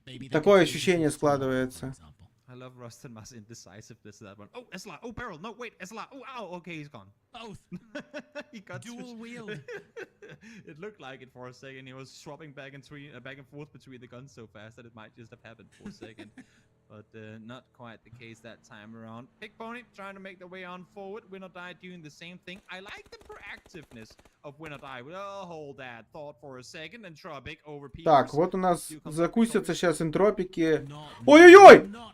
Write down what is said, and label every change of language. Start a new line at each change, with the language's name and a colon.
Russian: Такое ощущение складывается.
English: I love Rustanmar's indecisiveness to that one. Oh, Esla! Oh, Beryl! No, wait, Esla! Oh, ow! Okay, he's gone. Both. He got dual wield. It looked like it for a second. He was swapping back and forth between the guns so fast that it might just have happened for a second. But not quite the case that time around. Big Pony trying to make their way on forward. Win or Die doing the same thing. I like the proactiveness of Win or Die. We'll hold that thought for a second and try big over people.
Russian: Так, вот у нас закусятся сейчас энтропики. Ой-ой-ой!